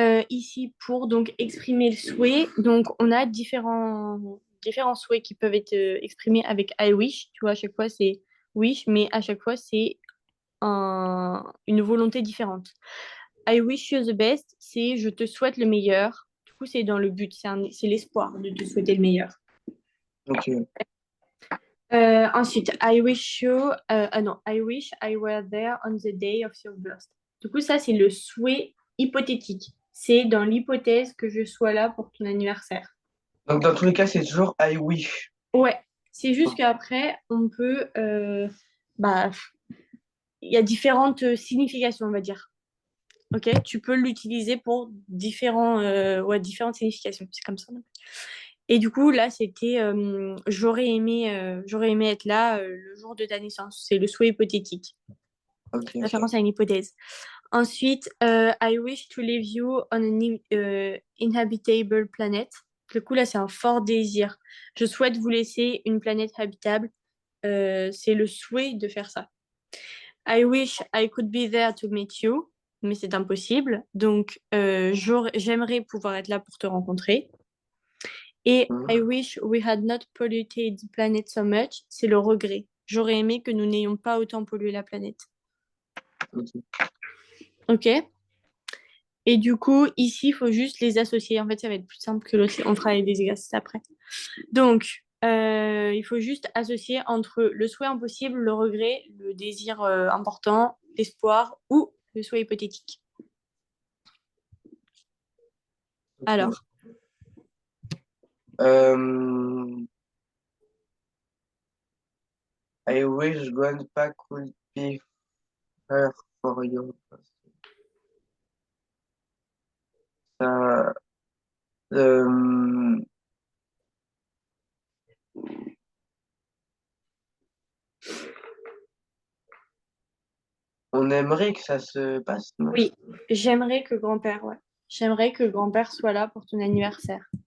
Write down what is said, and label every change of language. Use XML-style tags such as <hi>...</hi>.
<fr>Ici, pour donc exprimer le souhait, donc on a différents souhaits qui peuvent être exprimés avec I wish. Tu vois, à chaque fois, c'est wish, mais à chaque fois, c'est une volonté différente.</fr> <en>I wish you the best,</en> <fr>c'est je te souhaite le meilleur. Du coup, c'est dans le but, c'est l'espoir de te souhaiter le meilleur. Ok.</fr> <en>Ensuite, I wish you,</en> <fr>ah non,</fr> <en>I wish I were there on the day of your birth.</en> <fr>Du coup, ça, c'est le souhait hypothétique. C'est dans l'hypothèse que je sois là pour ton anniversaire. Donc, dans tous les cas, c'est toujours I wish. Ouais, c'est juste qu'après, on peut, bah, il y a différentes significations, on va dire. Ok, tu peux l'utiliser pour différentes significations. C'est comme ça. Et du coup, là, c'était j'aurais aimé être là le jour de ta naissance. C'est le souhait hypothétique, Ok. référence à une hypothèse.</fr> <en>Ensuite, I wish to leave you on an inhabitable planet.</en> <fr>Du coup, là, c'est un fort désir. Je souhaite vous laisser une planète habitable. C'est le souhait de faire ça.</fr> <en>I wish I could be there to meet you,</en> <fr>mais c'est impossible. Donc, j'aimerais pouvoir être là pour te rencontrer. Et I Hmm.</fr> <en>wish we had not polluted the planet so much,</en> <fr>c'est le regret. J'aurais aimé que nous n'ayons pas autant pollué la planète. Ok. Ok? Et du coup, ici, il faut juste les associer. En fait, ça va être plus simple que l'autre. On fera des exercices après. Donc, il faut juste associer entre le souhait impossible, le regret, le désir important, l'espoir ou le souhait hypothétique. Ok. Alors,</fr> <en>Euh, I wish grandpa could be here for you. Ça,</en> <fr>Euh, on aimerait que ça se passe, non? Oui, j'aimerais que grand-père, ouais. J'aimerais que grand-père soit là pour ton anniversaire.</fr>